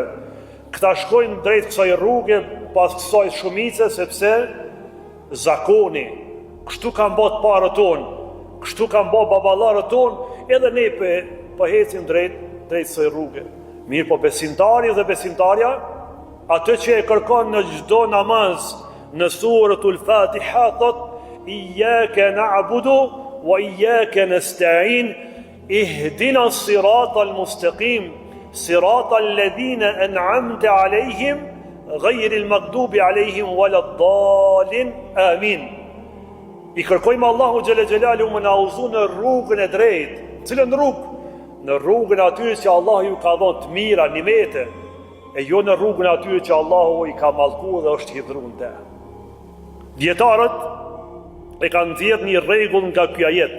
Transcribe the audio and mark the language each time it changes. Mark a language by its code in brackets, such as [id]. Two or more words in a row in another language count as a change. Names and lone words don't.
[sq] Këta shkojnë drejt kësaj rruge pas kësaj shumice, sepse zakoni, kështu kanë bërë parët tonë, kështu kanë bërë baballarët tonë, edhe ne po hecim drejt kësaj rruge. Mirë po besimtari dhe besimtarja, atë që e kërkon në çdo namaz, në suratul Fatiha thot: [ar] إياك نعبد وإياك نستعين، اهدنا الصراط المستقيم، صراط الذين أنعمت عليهم، غير المغضوب عليهم ولا الضالين. Amin. [sq] I kërkojmë Allahu [ar] جل جلاله [sq] më na udhëzon në rrugën e drejtë. Cilën rrugë? Në rrugën aty që Allahu ju ka dhënë të mira, nimete, e jo në rrugën aty që Allahu i ka mallkuar dhe është hidhur te. Dietarët e kanë nxjerrë një rregull nga ky ajet.